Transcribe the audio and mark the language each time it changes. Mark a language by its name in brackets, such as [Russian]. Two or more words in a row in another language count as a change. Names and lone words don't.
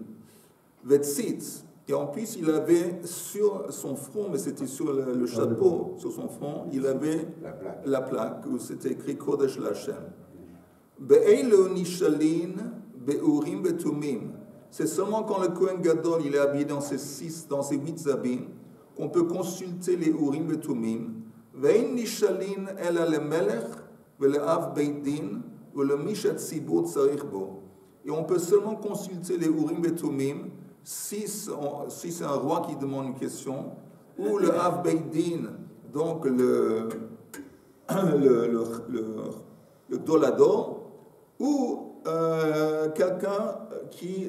[French] Ve'tzitz, et en plus il avait sur son front, mais c'était sur le chapeau, sur son front, il avait la plaque où c'était écrit [Hebrew] קודש לה. באלו נשאלין באורים ובתומים. [French] C'est seulement quand le [Hebrew] כהן גדול [French] il est habillé dans ses 8 habits qu'on peut consulter les [Hebrew] אורים ובתומים. ואין נשאלין אלא למלך ולאב בית דין ולמי שצורך ציבור בו. [French] Et on peut seulement consulter les [Hebrew] אורים ובתומים [French] si c'est un roi qui demande une question, ou le [Hebrew] אב בית דין, [French] donc le Dolador, ou quelqu'un qui.